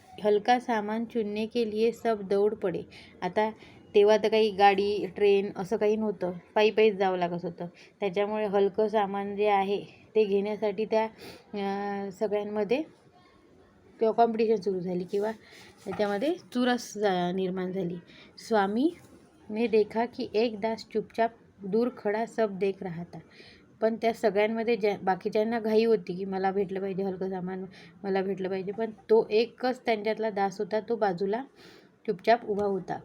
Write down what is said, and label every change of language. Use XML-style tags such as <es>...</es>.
<hi>हलका सामान चुनने के लिए सब दौड़ पडे.</hi> <mr>आता तेव्हा तर काही गाडी, ट्रेन असं काही नव्हतं, पायीच जावं लागत होतं. त्याच्यामुळे हलकं सामान जे आहे ते घेण्यासाठी त्या सगळ्यांमध्ये कॉम्पिटिशन सुरू झाली किंवा त्याच्यामध्ये चुरस निर्माण झाली. स्वामी</mr> <hi>मैं देखा कि एक दास चुपचाप दूर खड़ा सब देख रहा था.</hi> <mr>पण त्या सगळ्यांमध्ये बाकीच्यांना घाई होती की मला भेटलं पाहिजे हलकं सामान, मला भेटलं पाहिजे. पण तो एकच त्यांच्यातला दास होता, तो बाजूला चुपचाप उभा होता.</mr>